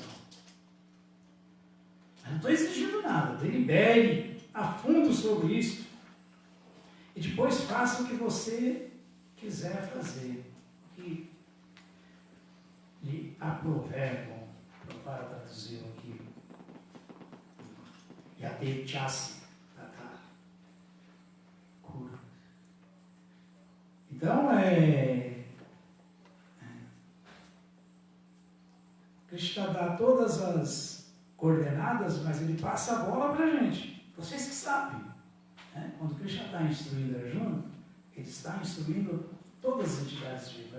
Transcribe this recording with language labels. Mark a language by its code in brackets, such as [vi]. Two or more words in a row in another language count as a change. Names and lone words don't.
[pt] Eu não estou exigindo nada. Delibere a fundo sobre isso. E depois faça o que você quiser fazer. O que lhe aprover, para traduzir aqui. [sa] यथे च्छसि तथा कुरु. [pt] Então, Krishna dá todas as coordenadas, mas ele passa a bola para a gente. Vocês que sabem. Quando Krishna está instruindo Arjuna, ele está instruindo todas as entidades vivas.